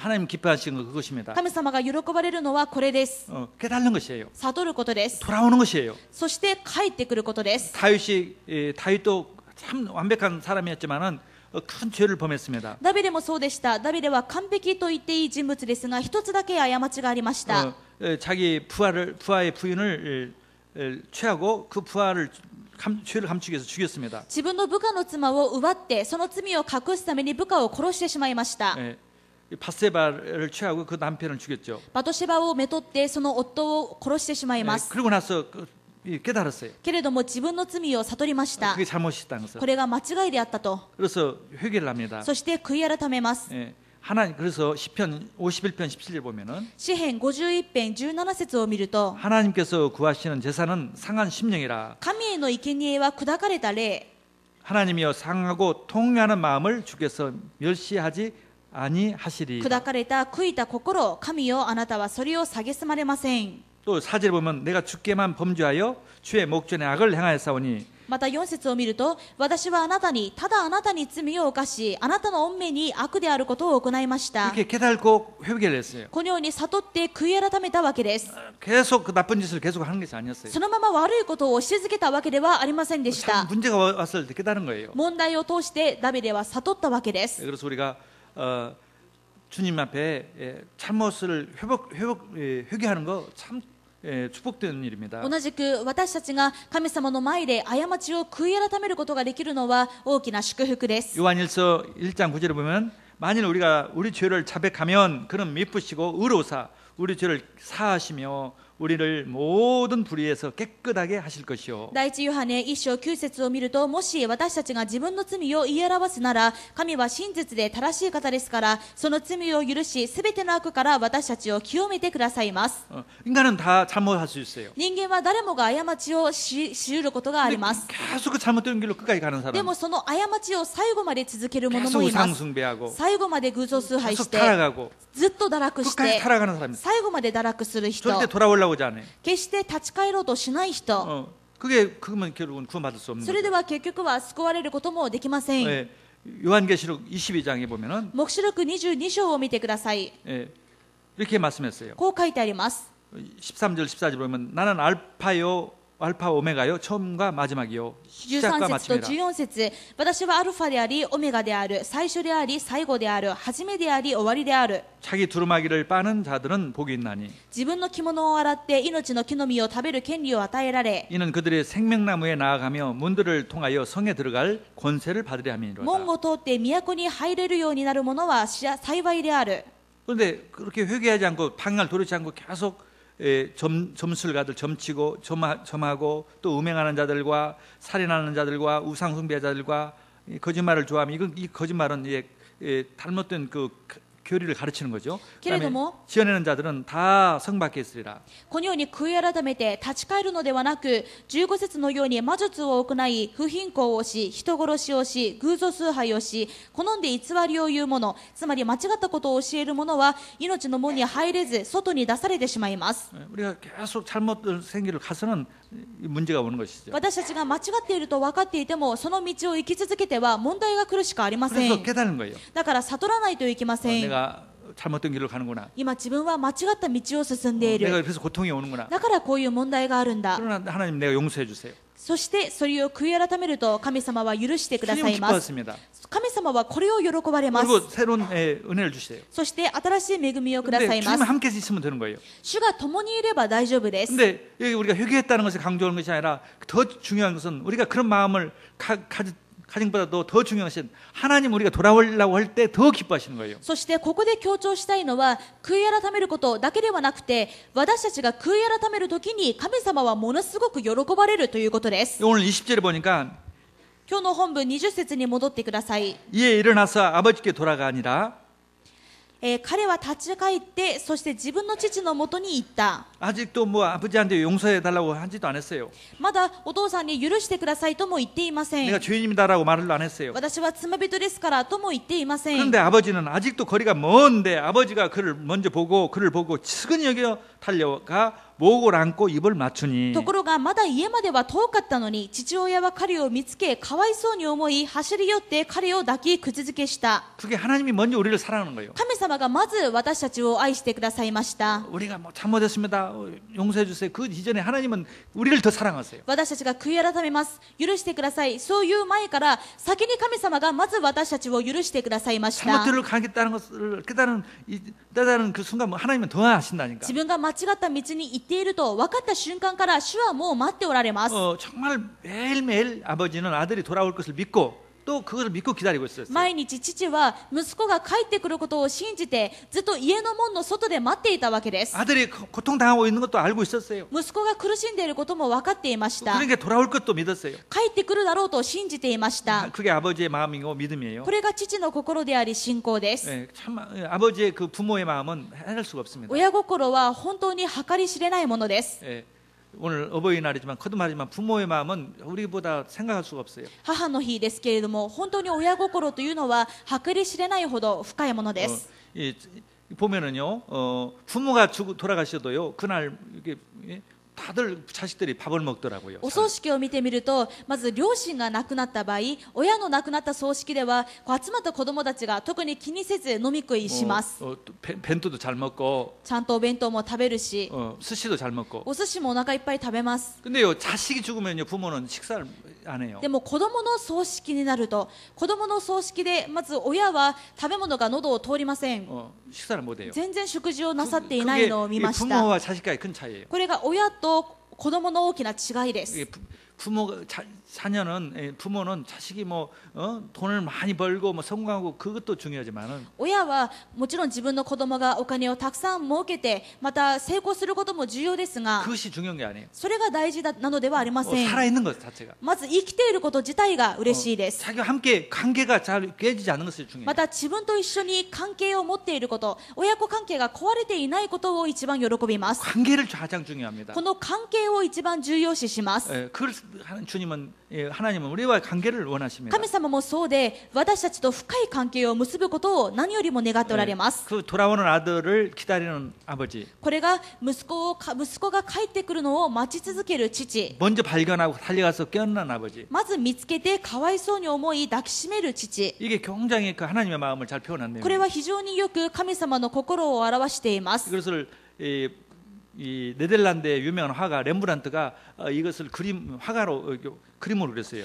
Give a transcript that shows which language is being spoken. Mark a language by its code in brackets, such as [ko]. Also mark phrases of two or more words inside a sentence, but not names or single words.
[ko] 하나님 기뻐하시는 건 그것입니다. [ja] 神様が喜ばれるのはこれです。 [ko] 깨닫는 것이에요. [ja] 悟ることです。 [ko] 돌아오는 것이에요. [ja] そして帰ってくることです。 [ko] 다윗도 참 완벽한 사람이었지만은 큰 죄를 범했습니다. [ja] ダビデもそうでした。ダビデは完璧と言っていい人物ですが、一つだけ過ちがありました。 [ko] 자기 부하의 부인을 취하고 그 부하를 죄를 감추기 위해서 죽였습니다. [ja] 自分の部下の妻を奪ってその罪を隠すために部下を殺してしまいました。 [ko] 바세바를 취하고 그 남편을 죽였죠. [ja] バトシェバをめとってその夫を殺してしまいます。 [ko] 그러고 나서 깨달았어요. [ja] けれども自分の罪を悟りました。 [ko] 그게 잘못이었다는 것을. [ja] これが間違いであったと。 [ko] 그래서 회개를 합니다. [ja] そして悔い改めます。 [ko] 예, 하나님 그래서 시편 51편 17절 보면은 [ja] 詩編51編17節を見ると、 [ko] 하나님께서 구하시는 제사는 상한 심령이라. [ja] 神への生贄は砕かれた霊。 [ko] 하나님이여 상하고 통하는 마음을 주께서 멸시하지 아니하시리. [ja] 砕かれた悔いた心、神よあなたはそれを蔑まれません。 [ko] 또 4절 보면 내가 주께만 범죄하여 주의 목전에 악을 행하였사오니. [ja] また4節を見ると、私はあなたにただあなたに罪を犯し、あなたの御目に悪であることを行いました。 [ko] 이렇게 깨달고 회개를 했어요. [ja] このように悟って悔い改めたわけです。 [ko] 계속 그 나쁜 짓을 계속 하는 것이 아니었어요. [ja] そのまま悪いことをし続けたわけではありませんでし [ko] 참 [ja] た。 [ko] 문제가 왔을 때 깨달은 거예요. [ja] 問題を通してダビデは悟ったわけです。 [ko] 그래서 우리가 주님 앞에 잘못을 회개하는 거 참 축복된 일입니다. [ja] 同じく私たちが神様の前で過ちを悔い改めることができるのは大きな祝福です。 [ko] 요한일서 1장 9절에 보면 만일 우리가 우리 죄를 자백하면 그는 미쁘시고 의로우사 우리 죄를 사하시며 우리를 모든 불의에서 깨끗하게 하실 것이요. [ja] 第一ヨハネ1章9節を見ると、もし私たちが自分の罪を言い表すなら、神は真実で正しい方ですから、その罪を許し、すべての悪から私たちを清めてくださいます。 [ko] 인간은 다 잘못할 수 있어요. [ja] 人間は誰もが過ちをし得ることがあります。 [ko] 계속 그 잘못된 길로 끝까지 가는 [ja] で [ko] 사람. [ja] もその過ちを最後まで続ける者 [ko] 계속 [ja] もいます。 [ko] 우상숭배하고 [ja] 最後まで偶像崇拝し [ko] 계속 [ja] て、 [ko] 타락하고 [ja] ずっと堕落し [ko] 끝까지 [ja] て、 [ko] 타락하는 사람입니다. [ja] 最後まで堕落する人、 [ko] 절대 돌아오려고 하지 않아요. [ja] 決して立ち返ろうとしない人、 [ko] 그러면 결국은 구원받을 수 없는 [ja] それで [ko] 거죠. [ja] は結局は救われることもできません。 [ko] 예, 요한계시록 22장에 보면은 [ja] 黙示録22章を見てください。 [ko] 예, 이렇게 말씀했어요. [ja] こう書いてあります。 [ko] 13절 14절 보면 나는 알파 오메가요 처음과 마지막이요 [ja] 13 [ko] 시작과 [ja] 節と [ko] 마침이라. [ja] 14節、私はアルファでありオメガである、最初であり最後である、初めであり終わりである。 [ko] 자기 두루마기를 빠는 자들은 복이 있나니 [ja] 自分の着物を洗って命の木の実を食べる権利を与えられ、 [ko] 이는 그들의 생명나무에 나아가며 문들을 통하여 성에 들어갈 권세를 받으려 [ja] 門 [ko] 함이니로다. [ja] を通って都に入れるようになる者は幸いである。 [ko] 그런데 그렇게 회개하지 않고 방향을 돌이지 않고 계속 점술가들 점치고 점하고 또 음행하는 자들과 살인하는 자들과 우상숭배자들과 거짓말을 좋아하면 이 거짓말은 잘못된 그 교리를 가르치는 거죠. 그다음에 그래도 지어내는 자들은 다 성밖에 있으리라. [ja] このように悔い改めて立ち返るのではなく、15節のように魔術を行い、不貧困をし、人殺しをし、偶像崇拝をし、好んで偽りを言う者、つまり間違ったことを教える者は命の門に入れず外に出されてしまいます。 [ko] 우리가 계속 잘못된 생기를 가서는 문제가 오는 것이죠. [ja] 私たちが間違っていると分かっていても、その道を生き続けては問題が来るしかありませ [ko] 그래서 [ja] ん。 [ko] 깨닫는 거예요. [ja] だから悟らないといけません。 [ko] 내가 잘못된 길로 가는구나. [ja] 今自分は間違った道を進んでい [ko] 내가 [ja] る。 [ko] 그래서 고통이 오는구나. [ja] だからこういう問題があるんだ。 [ko] 그러나 하나님 내가 용서해 주세요. [ja] そしてそれを悔い改めると神様は許してくださ [ko] 주님 [ja] います。 [ko] 기뻐했습니다. [ja] 神様はこれを喜ばれます。 [ko] 그리고 새로운 은혜를 주세요. [ja] そして新しい恵みをくだ [ko] 근데 [ja] さいま [ko] 주님 [ja] す。 [ko] 함께 있으면 되는 거예요. [ja] 主が共にいれば大丈夫です。 [ko] 근데 여기 우리가 회개했다는 것을 강조하는 것이 아니라 더 중요한 것은 우리가 그런 마음을 가진 것보다도 더 중요한 것은 하나님 우리가 돌아오려고 할 때 더 기뻐하시는 거예요. [ja] そしてここで強調したいのは、悔い改めることだけではなくて、私たちが悔い改めるときに神様はものすごく喜ばれるということです。 [ko] 오늘 20절에 보니까 [ja] 今日の本文20節に戻ってください。 [ko] 이에 일어나서 아버지께 돌아가니라. [ja] 彼は立ち返って、そして自分の父のもとに行った。 [ko] 아직도 뭐 아버지한테 용서해 달라고 하지도 않았어요. [ja] まだお父さんに許してくださいとも言っていません。 [ko] 내가 죄인입니다라고 말을 안 했어요. [ja] 私は罪人ですからとも言っていません。 [ko] 그런데 아버지는 아직도 거리가 먼데 아버지가 그를 먼저 보고 그를 보고 측은히 여겨 달려가 목을 안고 입을 맞추니 [ja] ところがまだ家までは遠かったのに、父親は彼を見つけ、かわいそうに思い走り寄って彼を抱き口づけした。 [ko] 그게 하나님이 먼저 우리를 사랑하는 거예요. [ja] 神様がまず私たちを愛してくださいました。 [ko] 우리가 뭐 잘못했습니다. 용서해 주세요. 그 이전에 하나님은 우리를 더 사랑하세요. [ja] 私たちが悔い改めます、許してください、そういう前から先に神様がまず私たちを許してくださいました。 [ko] 잘못대로 가겠다는 것을 깨달은 그 순간 하나님은 더 하신다니까. [ja] 自分が間違った道に行っていると分かった瞬間から主はもう待っておられます。 [ko] 정말 매일매일 아버지는 아들이 돌아올 것을 믿고 또 그것을 믿고 기다리고 있었어요. [ja] 毎日父は息子が帰ってくることを信じてずっと家の門の外で待っていたわけです。 [ko] 아들이 고통당하고 있는 것도 알고 있었어요. [ja] 息子が苦しんでいることも分かっていました。 [ko] 그러니까 돌아올 것도 믿었어요. [ja] 帰ってくるだろうと信じていました。 [ko] 그게 아버지의 마음이고 믿음이에요. [ja] これが父の心であり信仰です。 [ko] 예, 참 아버지의 그 부모의 마음은 해낼 수가 없습니다. [ja] 親心は本当に計り知れないものです。 [ko] 예, 오늘 어버이날이지만 거듭말이지만 부모의 마음은 우리보다 생각할 수가 없어요. [ja] 母の日ですけれども、本当に親心というのは計り知れないほど深いものです。 [ko] 이, 보면은요, 부모가 돌아가셔도요, 그날 이게 다들 자식들이 밥을 먹더라고요. [ja] お葬式を見てみると、まず両親が亡くなった場合、親の亡くなった葬式では集まった子どもたちが特に気にせず飲み食いします。 [ko] 벤토도 잘 먹고, [ja] ちゃんとお弁当も食べるし、 [ko] 스시도 잘 먹고. [ja] お寿司もお腹いっぱい食べます。 [ko] 근데요, 자식이 죽으면요, 부모는 식사를 안 해요. [ja] でも子供の葬式になると、子供の葬式でまず親は食べ物が喉を通りません。 [ko] 식사를 못 해요. [ja] 全然食事をなさっていないのを見ました。 [ko] 부모와 자식과의 큰 차이예요. [ja] これが親と子供の大きな違いです。 [ko] 부모가 자녀는 부모는 자식이 뭐 돈을 많이 벌고 뭐 성공하고 그것도 중요하지만은 [ja] 親はもちろん自分の子供がお金をたくさん儲けてまた成功することも重要ですが、 [ko] 그것이 중요한 게 아니에요. [ja] それが大事なのではありません。 [ko] 살아있는 것 자체가. [ja] まず生きていること自体が嬉しいです。 [ko] 자기와 함께 관계가 잘 깨지지 않는 것이 중요해요. [ja] また自分と一緒に関係を持っていること、親子関係が壊れていないことを一番喜びます。 [ko] 관계를 가장 중요합니다. [ja] この関係を一番重要視します。 [ko] 그걸 하는 주님은 하나님은 우리와 관계를 원하십니다. [ja] 神様もそうで、私たちと深い関係を結ぶことを何よりも願っておられます。 [ko] 그 돌아오는 아들을 기다리는 아버지. [ja] これが息子が帰ってくるのを待ち続ける父。 [ko] 먼저 발견하고 달려가서 깨어난 아버지. [ja] まず見つけてかわいそうに思い抱きしめる父。 [ko] 이게 굉장히 그 하나님의 마음을 잘 표현한 [ja] これ [ko] 내용이에요. [ja] は非常によく神様の心を表しています。 [ko] 이것을 이 네덜란드의 유명한 화가 렘브란트가 이것을 화가로 그림으로 그렸어요.